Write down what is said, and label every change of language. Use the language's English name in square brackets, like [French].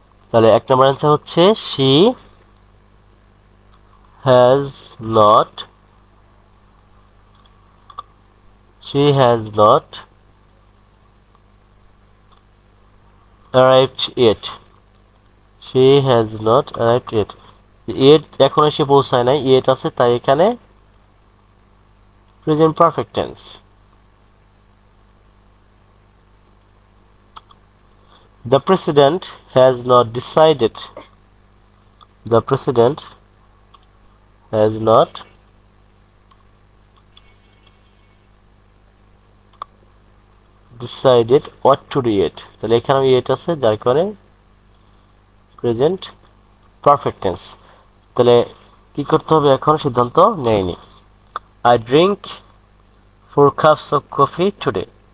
[Bangla] তাহলে এক নম্বর অ্যান্সার হচ্ছে [English] she has not, she has not arrived yet, she has not arrived yet. [Bangla] yet এখন এসে পৌঁছায় নাই, yet আছে, তাই এখানে present perfect tense. [English] The president has not decided, the president has not decided what to do yet. [Bangla] তাহলে এখানে yet আছে, যার কারণে প্রেজেন্ট পারফেক্ট টেন্স। তাহলে কি করতে হবে, এখন সিদ্ধান্ত নেয়নি। [English] I drink 4 cups of coffee today.